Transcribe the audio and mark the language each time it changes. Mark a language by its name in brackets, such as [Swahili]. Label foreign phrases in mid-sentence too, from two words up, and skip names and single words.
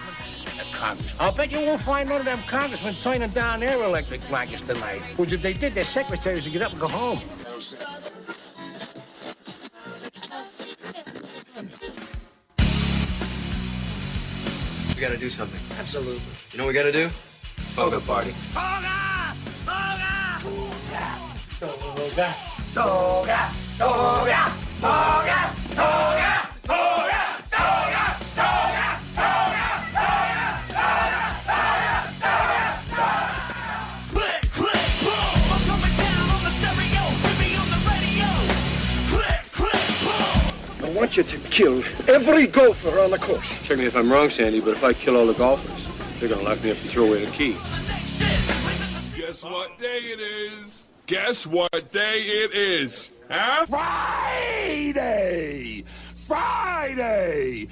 [English] I'll bet you won't find none of them congressmen signing down their electric blankets tonight. Because if they did, their secretaries would get up and go home. We gotta do something. Absolutely. You know what we gotta do? Toga party. Toga! Toga! Toga! Toga! Toga! Toga! Toga! Toga! I want you to kill every golfer on the course. Check me if I'm wrong, Sandy, but if I kill all the golfers, they're gonna lock me up and throw away the key. Guess what day it is? Guess what day it is? Huh? Friday! Friday!